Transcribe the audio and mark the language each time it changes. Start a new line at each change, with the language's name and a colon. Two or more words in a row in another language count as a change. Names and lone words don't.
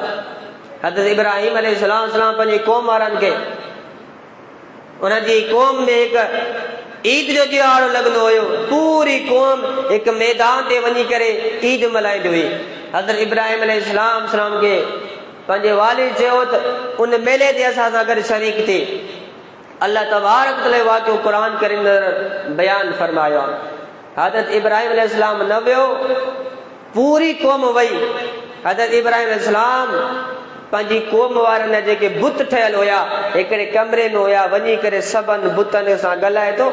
Sindhi: हज़रत इब्राहिम अलैहिस्सलाम पंहिंजी क़ौम वारनि खे उन्हनि जी क़ौम में हिकु ईद जो त्योहार लॻंदो हुयो, पूरी क़ौम हिकु मैदान ते वञी करे ईद मल्हाईंदी हुई। हज़रत इब्राहिम अलैहिस्सलाम खे पंहिंजे वालिद चयो त उन मेले ते असां सां गॾु शरीक थी।
Arabic: الله تبارك وتعالى
Sindhi: वाक़ियो क़ुरान करीम बयान फरमायो। हज़रत इब्राहिम अलैहिस्सलाम न वियो, पूरी क़ौम वई। हज़रत इब्राहिम अलैहिस्सलाम पंहिंजी क़ौम वारनि जेके बुत ठहियल हुया हिकिड़े कमरे में हुया, वञी करे सभिनि बुतनि सां ॻाल्हाए थो।